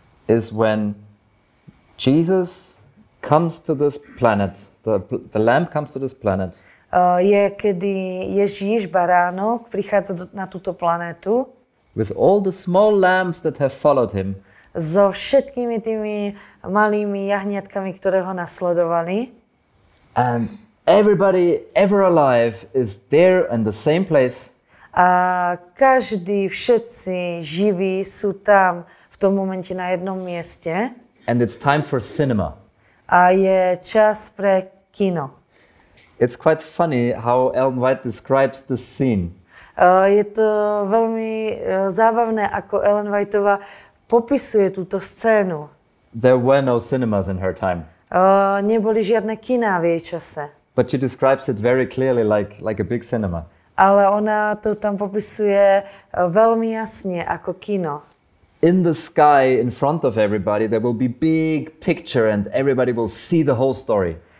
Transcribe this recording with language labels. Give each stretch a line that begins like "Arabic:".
English: is when Jesus comes to this planet, the lamb comes to this planet.
Slovak: Je, kedy Ježíš, baránok, prichádza na túto planetu
English: with all the small lambs that have followed him.
Slovak: so všetkými tými malými jahniatkami, ktoré ho nasledovali.
English: And everybody ever alive is there in the same place.
Slovak: A každý, všetci živí sú tam v tom momente na jednom mieste.
English: And it's time for cinema.
Slovak: A je čas pre kino.
English: It's quite funny how Ellen White describes this scene.
Slovak: Je to veľmi zábavné, ako Ellen Whiteová popisuje túto scénu.
English: There were no cinemas in her time.
Slovak: Neboli žiadne kiná v jej čase.
English: But she describes it very clearly like a big cinema.
Slovak: Ale ona to tam popisuje veľmi jasne ako kino.
English: In the sky, in front of everybody, there will be big picture and everybody will see the whole story.